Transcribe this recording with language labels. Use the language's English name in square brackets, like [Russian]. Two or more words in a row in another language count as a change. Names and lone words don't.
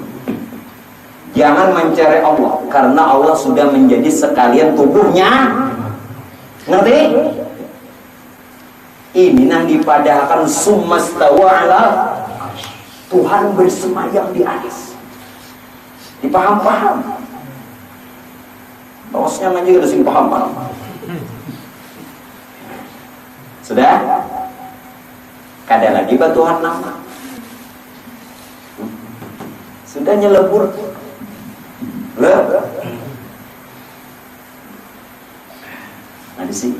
[Banjar] Jangan mencari Allah, karena Allah sudah menjadi sekalian tubuhnya. Ngerti? Ini yang dipadahkan [Arabic] summastawa ala, [Banjar] Tuhan bersemayam di atas. Dipaham-paham. Bosnya ngaji udah sing paham-paham. Sudah? Kada lagi batuhan nama. Sudah nyelebur. Nah di sini.